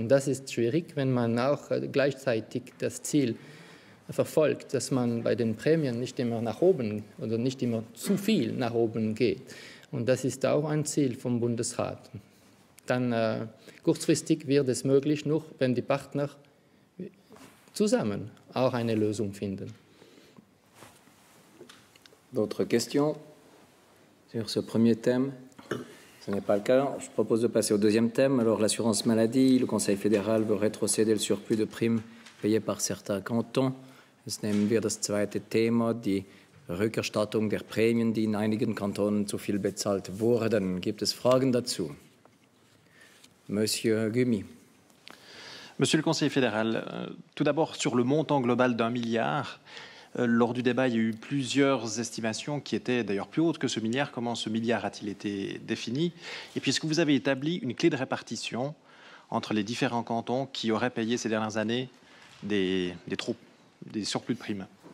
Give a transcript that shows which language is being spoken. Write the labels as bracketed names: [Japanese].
[German] Und das ist schwierig, wenn man auch gleichzeitig das Ziel verfolgt, dass man bei den Prämien nicht immer nach oben oder nicht immer zu viel nach oben geht. Und das ist auch ein Ziel vom Bundesrat. Dann kurzfristig wird es möglich, nur wenn die Partner zusammen auch eine Lösung finden. [French] D'autres questions sur ce premier thème? Ce n'est pas le cas. Je propose de passer au deuxième thème. Alors, l'assurance maladie, le Conseil fédéral veut rétrocéder le surplus de primes payées par certains cantons. [German] Jetzt nehmen wir das zweite Thema, die Rückerstattung der Prämien, die in einigen Kantonen zu viel bezahlt wurden. Gibt es Fragen dazu? Monsieur Gumi. [French] Monsieur le Conseiller fédéral, tout d'abord sur le montant global d'1 milliard. Lors du débat, il y a eu plusieurs estimations qui étaient d'ailleurs plus hautes que ce milliard. Comment ce milliard a-t-il été défini? Et puis, est-ce que vous avez établi une clé de répartition entre les différents cantons qui auraient payé ces dernières années des surplus de primes?